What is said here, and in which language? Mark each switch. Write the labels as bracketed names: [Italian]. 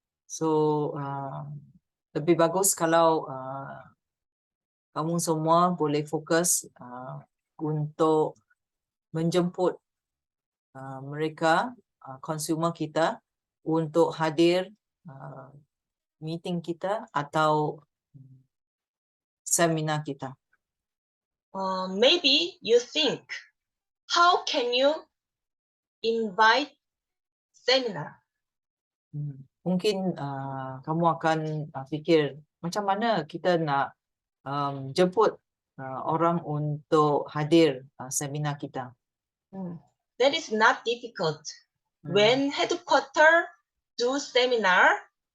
[Malay] So lebih bagus kalau kamu semua boleh fokus untuk menjemput mereka, consumer kita, untuk hadir meeting kita atau seminar kita. [English] Maybe you think, how can you invite seminar? [Malay] mungkin kamu akan fikir macam mana kita nak jemput orang untuk hadir seminar kita. [English] That is not difficult. Hmm. When headquarter do seminar,